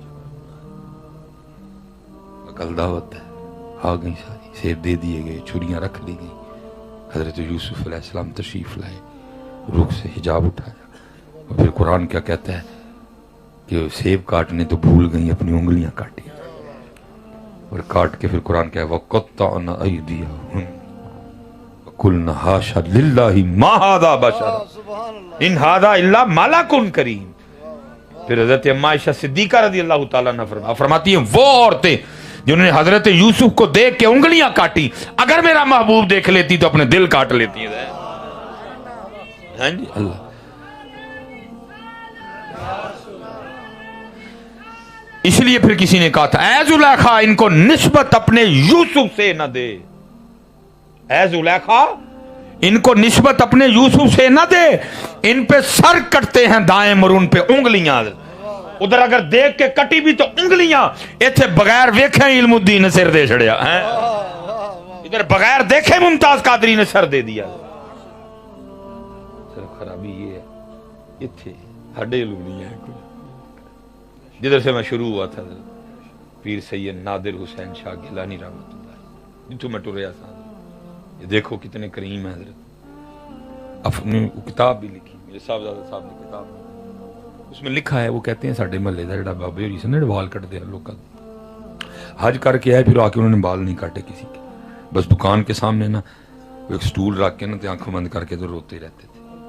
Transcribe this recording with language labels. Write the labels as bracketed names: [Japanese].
[Urdu] عقل دعوت ہے, آ گئی ساری, سیب دے دیے گئے, چھریاں رکھ لی گئی. حضرت یوسف علیہ السلام تشریف لائے, رخ سے حجاب اٹھایا, اور پھر قرآن کیا کہتا ہے کہ سیب کاٹنے تو بھول گئی, اپنی انگلیاں کاٹی, اور کاٹ کے پھر قرآن کیا ہے [Arabic] وَقَطَّعْنَ أَيْدِيَهُنَّ وَقُلْنَ حَاشَ لِلَّهِ مَا هَذَا بَشَرٌ إِنْ هَذَا إِلَّا مَلَكٌ کریم. [Urdu] پھر حضرت اما عائشہ صدیقہ رضی اللہ تعالیٰ عنہ فرماتی ہیں وہ عورتیں جنہوں نے حضرت یوسف کو دیکھ کے انگلیاں کاٹی, اگر میرا محبوب دیکھ لیتی تو اپنے دل کاٹ لیتی ہیں. ہاں جی اللہ. اس لیے پھر کسی نے کہا تھا اے زلیخا ان کو نسبت اپنے یوسف سے نہ دے, اے زلیخا ان کو نسبت اپنے یوسف سے نہ دے, ان پہ سر کٹتے ہیں دائیں اور ان پہ انگلیاں. ادھر اگر دیکھ کے کٹی بھی تو انگلیاں, [Punjabi] ایتھے بغیر ویکھے علم الدین نے سر دے چھڑیا, [Urdu] ادھر بغیر دیکھے ممتاز قادری نے سر دے دیا. صرف خرابی یہ ہے [Punjabi] ایتھے ہڈے [Urdu] علم نہیں ہے کوئی. جدھر سے میں شروع ہوا تھا پیر سید نادر حسین شاہ گیلانی رحمۃ اللہ, [Punjabi] جتوں میں ٹریا تھا. [Urdu] یہ دیکھو کتنے کریم ہیں حضرت. اپنی کتاب بھی لکھی میرے صاحبزادہ صاحب نے کتاب, اس میں لکھا ہے وہ کہتے ہیں [Punjabi] ساڈے محلے دا جڑا بابے ہوری سن وال کٹتے ہیں لوکاں حج کر کے آئے, [Urdu] پھر آ کے انہوں نے بال نہیں کاٹے کسی کے, بس دکان کے سامنے نا ایک سٹول رکھ کے نا تے آنکھوں بند کر کے تو روتے رہتے تھے.